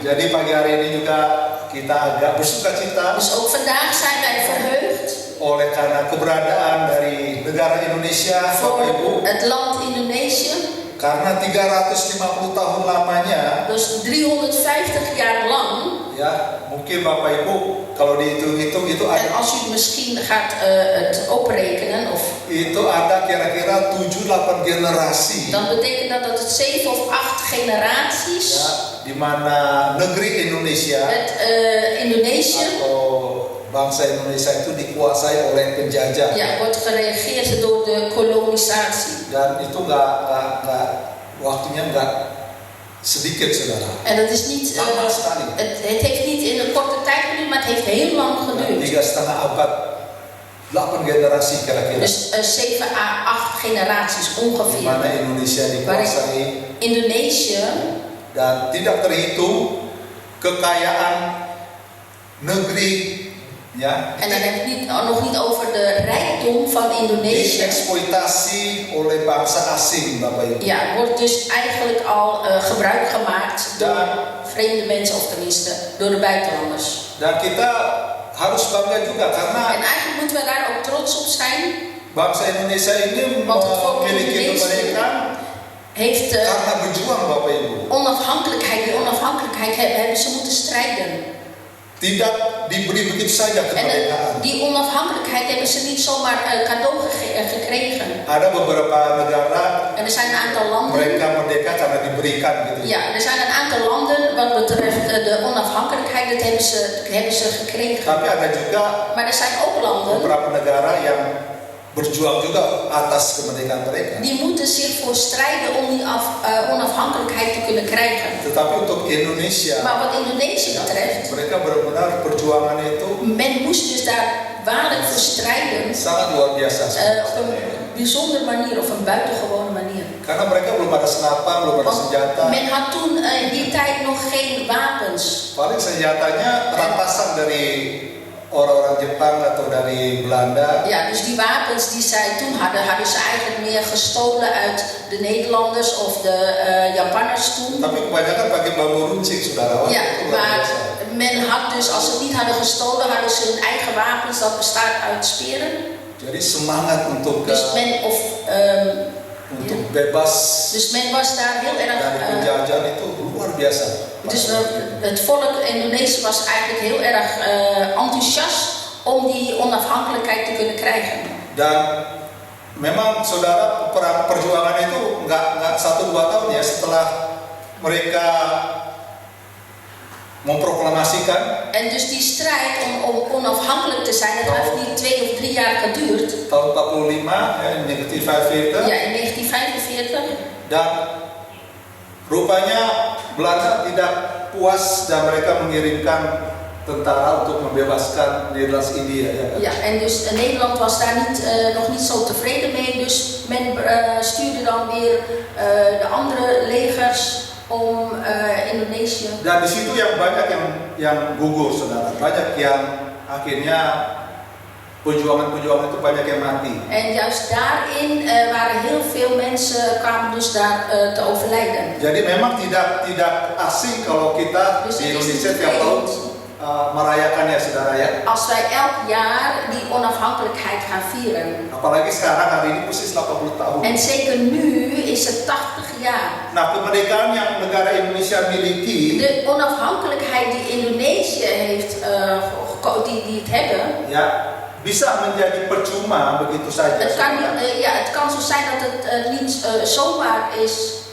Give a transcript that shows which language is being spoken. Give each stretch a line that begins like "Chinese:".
Indonesian: Jadi pagi hari ini juga kita agak bersuka cita
Dutch: Dus ook vandaag zijn wij verheugd
Indonesian: oleh karena keberadaan dari negara Indonesia, Bapak Ibu.
Dutch: voor het land Indonesië.
Indonesian: Karena 350 tahun lamanya,
Dutch: Dus 350 jaar lang.
Indonesian: ya mungkin Bapak Ibu kalau dihitung-hitung itu
Dutch: En
Indonesian: ada
Dutch: als u misschien gaat het oprekenen,
Indonesian: itu ada kira-kira 7-8 generasi,
Dutch: dan betekent dat het 7 of 8 generaties
Indonesian: ya, di mana negeri Indonesia
Dutch: met Indonesië
Indonesian: atau bangsa Indonesia itu dikuasai oleh penjajah.
Dutch: wordt geregeerd door de kolonisatie.
Indonesian: Dan itu nggak waktunya nggak sedikit, saudara.
Dutch: En dat is niet,
Indonesian: Lama sekali.
Dutch: het heeft niet in een korte tijd geduurd, maar het heeft heel lang geduurd.
Indonesian: 3,5 abad, 8 generasi kira-kira.
Dutch: Dus 7 à 8 generaties
Indonesian: Di
Dutch: ongeveer.
Indonesian: mana Indonesia dikuasai
Dutch: Indonesië
Indonesian: dan tidak terhitung kekayaan negeri, ya,
Dutch: en dan heb ik nog niet over de rijkdom van Indonesië.
Indonesian: dieksploitasi oleh bangsa asing, Bapak Ibu.
Dutch: Ja, wordt dus eigenlijk al gebruik gemaakt door vreemde mensen, of tenminste door de buitenlanders.
Indonesian: Dan kita harus bangga juga karena
Dutch: En eigenlijk moeten we daar ook trots op zijn.
Indonesian: bangsa Indonesia ini
Dutch: Want het volk
Indonesian: memiliki
Dutch: Indonesië
Indonesian: kemerdekaan
Dutch: heeft
Indonesian: karena berjuang Bapak Ibu.
Dutch: onafhankelijkheid, die onafhankelijkheid hebben ze moeten strijden.
Indonesian: Tidak diberi begitu saja
Dutch: En
Indonesian: kemerdekaan.
Dutch: die onafhankelijkheid hebben ze niet zomaar cadeau gekregen.
Indonesian: Ada beberapa negara
Dutch: En er zijn een aantal landen.
Indonesian: mereka merdeka karena diberikan gitu.
Dutch: Ja, er zijn een aantal landen wat betreft de onafhankelijkheid, dat hebben ze gekregen.
Indonesian: Tapi ada juga
Dutch: Maar er zijn ook landen
Indonesian: beberapa negara yang berjuang juga atas kemerdekaan mereka.
Dutch: die moeten zich voor strijden om die onafhankelijkheid te kunnen krijgen.
Indonesian: Tetapi untuk Indonesia,
Dutch: Maar wat Indonesië betreft,
Indonesian: mereka benar-benar perjuangan itu
Dutch: men moest dus daar waarlijk voor strijden.
Indonesian: sangat luar biasa.
Dutch: Op een bijzondere manier of een buitengewone manier.
Indonesian: Karena mereka belum ada senapan, belum ada senjata.
Dutch: Men had toen in die tijd nog geen wapens.
Indonesian: Paling senjatanya rampasan dari orang-orang Jepang atau dari Belanda.
Dutch: Ja, dus die wapens die zij toen hadden, hadden ze eigenlijk meer gestolen uit de Nederlanders of de Japanners toen.
Indonesian: Tapi kebanyakan pakai bambu runcing, saudara.
Dutch: Ja,
Indonesian: Itu luar
Dutch: maar
Indonesian: biasa.
Dutch: men had dus, als ze het niet hadden gestolen, hadden ze hun eigen wapens, dat bestaat uit speren.
Indonesian: Jadi semangat untuk
Dutch: Dus men,
Indonesian: untuk bebas
Dutch: dus men was daar heel
Indonesian: dari
Dutch: erg.
Indonesian: penjajahan itu luar biasa.
Dutch: Dus het volk Indonesië was eigenlijk heel erg enthousiast om die onafhankelijkheid te kunnen krijgen.
Indonesian: Dan memang saudara perjuangan itu nggak 1-2 tahun ya setelah mereka memproklamasikan.
Dutch: En dus die strijd om onafhankelijk te zijn, dat heeft niet 2 of 3 jaar geduurd.
Indonesian: Tahun 45 ya,
Dutch: in 1945. Ja, in 1945.
Indonesian: Dan rupanya Belanda tidak puas dan mereka mengirimkan tentara untuk membebaskan Nederlands India. Ja, en dus Nederland was daar nog niet zo tevreden mee, dus men stuurde dan weer de andere legers om Indonesië. Dan di situ yang banyak yang gugur, saudara. Banyak yang akhirnya perjuangan-perjuangan itu banyak yang mati.
Dutch: En juist daarin waren heel veel mensen kwamen dus daar te overlijden.
Indonesian: Jadi memang tidak asing kalau kita
Dutch: Dus
Indonesian: di
Dutch: het is
Indonesian: Indonesia
Dutch: niet
Indonesian: tiap tahun
Dutch: vreemd
Indonesian: merayakannya, saudara ya.
Dutch: als wij elk jaar die onafhankelijkheid gaan vieren.
Indonesian: Apalagi sekarang hari ini persis 80 tahun.
Dutch: En zeker nu is het 80 jaar.
Indonesian: Nah, kemerdekaan yang negara Indonesia miliki,
Dutch: De onafhankelijkheid die Indonesië heeft, die het hebben.
Indonesian: ya, bisa menjadi percuma begitu saja.
Dutch: Het kan zo zijn dat het niet zomaar is.